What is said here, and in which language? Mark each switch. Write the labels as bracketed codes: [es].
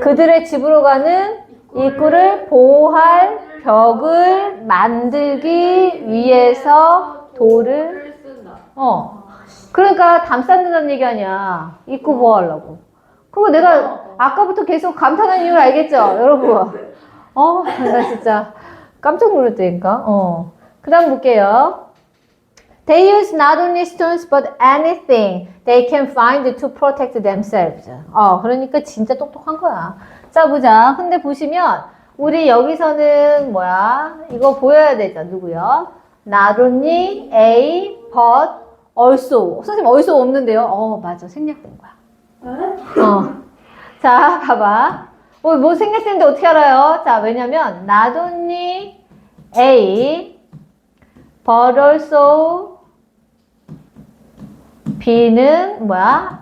[ko] 그들의 집으로 가는 입구를 보호할 벽을 만들기 위해서 돌을 쓴다. 그러니까 담 쌓는다는 얘기 아니야. 입구 보호하려고. 그거 내가 아까부터 계속 감탄한 이유를 알겠죠? 여러분. 나 진짜 깜짝 놀랐다니까. 그 다음 볼게요. [en] They use not only stones but anything they can find to protect themselves. [ko] 그러니까 진짜 똑똑한 거야. 자, 보자. 근데 보시면 우리 여기서는 뭐야? 이거 보여야 되죠. 누구요? [en] Not only A, but also. [ko] 선생님 also 없는데요? 맞아. 생략된 거야. 자, 봐봐. 뭐 생략된데 어떻게 알아요? 자, 왜냐면 not only A, but also B는 뭐야?